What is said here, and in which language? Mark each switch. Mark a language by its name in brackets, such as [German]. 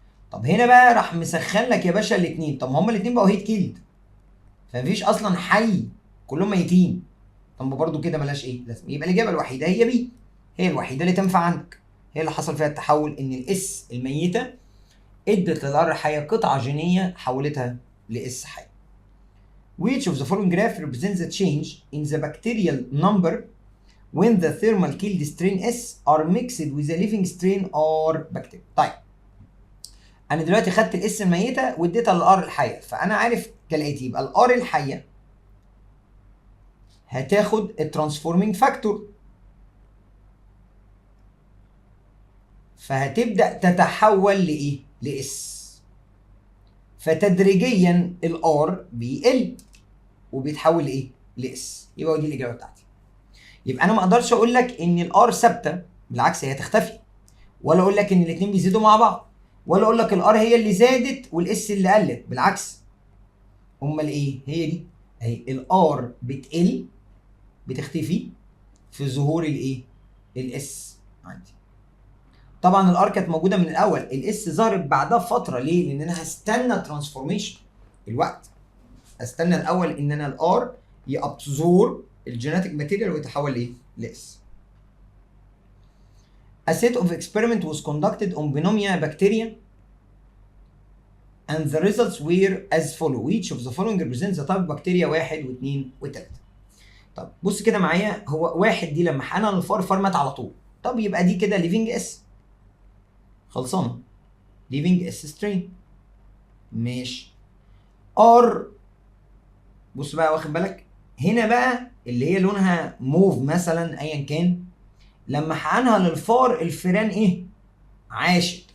[Arabic] طب هنا بقى راح مسخن لك يا باشا الاثنين، طب ما هما الاثنين بقوا هيت كيلد، فمفيش اصلا حي، كلهم ميتين. طب برضه كده ملهاش ايه لازمه. يبقى الاجابه الوحيده هي بي، هي الوحيده اللي تنفع عندك، هي اللي حصل فيها التحول، ان الاس الميته ادت للار الحيه قطعه جينيه حولتها لاس حي. [English] Which of the following graph represents the change in the bacterial number when the thermal killed strain S are mixed with the living strain or bacteria؟ [Arabic] طيب انا دلوقتي خدت الاس الميته واديتها للار الحيه، فانا عارف كالاتي، يبقى الار الحيه هتاخد الترانسفورمينج فاكتور، فهتبدا تتحول لايه؟ لاس. فتدريجيا الار بيقل وبيتحول لايه؟ لاس. يبقى دي الاجابه بتاعتي. يبقى انا ما اقدرش اقول لك ان الار ثابته، بالعكس هي هتختفي، ولا اقول لك ان الاثنين بيزيدوا مع بعض، ولا اقول لك الار هي اللي زادت والاس اللي قلت، بالعكس. امال ايه؟ هي دي اهي، الار بتقل بتختفي في ظهور الايه؟ الاس عندي. طبعا الار كانت موجوده من الاول، الاس ظهرت بعدها بفتره. ليه؟ لان انا هستنى ترانسفورميشن الوقت، استنى الاول ان انا الار يابزور الجيناتيك ماتيريال ويتحول لايه؟ لاس. [English] A set of experiment was conducted on Pneumonia bacteria and the results were as follow. Which of the following represents the type of bacteria 1 و2 و3. [Arabic] طب بص كده معايا، هو 1 دي لما حقنها للفار الفار مات على طول. طب يبقى دي كده ليفنج اس خلصانه، ليفنج اس سترين. ماشي. ار بص بقى واخد بالك هنا بقى اللي هي لونها موف مثلا ايا كان، لما حقنها للفار الفيران ايه؟ عاشت.